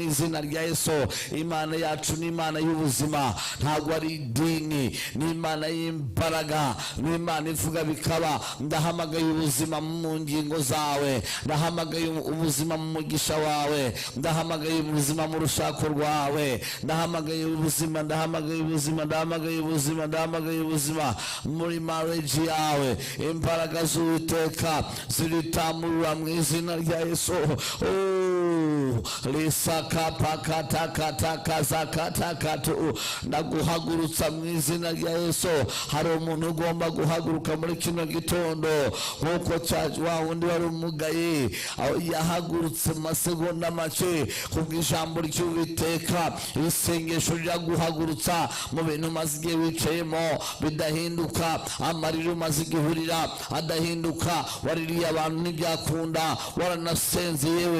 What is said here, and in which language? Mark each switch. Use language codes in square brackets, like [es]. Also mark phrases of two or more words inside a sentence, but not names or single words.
[rw] izina rya Yesu Imana yacu ni Imana y'ubuzima ntabwo ari idini ni Imana y'imbaraga ni Imana ivuga bikaba ndahamagaye ubuzima mu ngingo zawe ndahamagaye ubuzima mu mugisha wawe ndahamagaye ubuzima mu rushako rwawe ndahamagaye ubuzima ndahamagaye ubuzima ndahamagaye ubuzima ndahamagaye ubuzima muri marriage yawe imbaraga z'Uwiteka ziritamurura mu izina rya Yesu lisaka pakata kata kaza kata katu ndaguhagurutsa mu izina rya Yesu hari umuntu ugomba guhaguruka muri kino gitondo nkuko wa wundi wari umugaye yahagurutse masegonda make kubw'ijambo ry'Uwiteka isengesho ryaguhagurutsa mu bintu maze igihe wicayemo bidahinduka amarira maze igihurira adahinduka waririye abantu ntibyakunda waranasenze yewe